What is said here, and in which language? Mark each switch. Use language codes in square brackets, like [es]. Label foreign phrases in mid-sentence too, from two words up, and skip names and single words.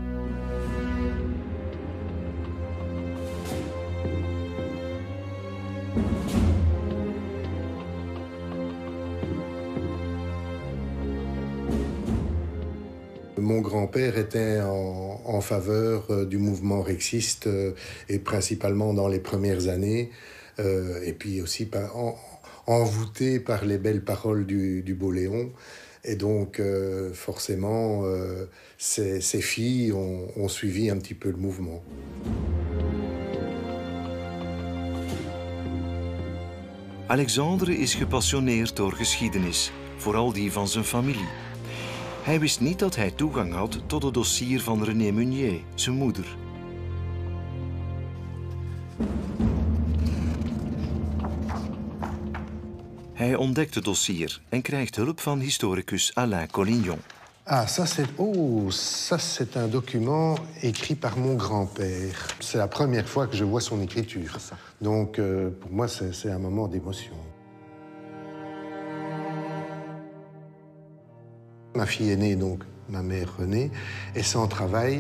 [fr] Mon grand-père était en faveur du mouvement rexiste et principalement dans les premières années et puis aussi envoûté par les belles paroles du beau Léon. Et donc forcément, ses filles ont suivi un petit peu le mouvement. [nl] Alexandre is gepassioneerd door geschiedenis, vooral die van zijn familie. Hij wist niet dat hij toegang had tot het dossier van René Munier, zijn moeder. Hij ontdekt het dossier en krijgt hulp van historicus Alain Collignon. [fr] Ah, ça c'est un document écrit par mon grand-père. C'est la première fois que je vois son écriture. Donc pour moi c'est un moment d'émotion. Ma fille aînée, donc ma mère Renée, est sans travail.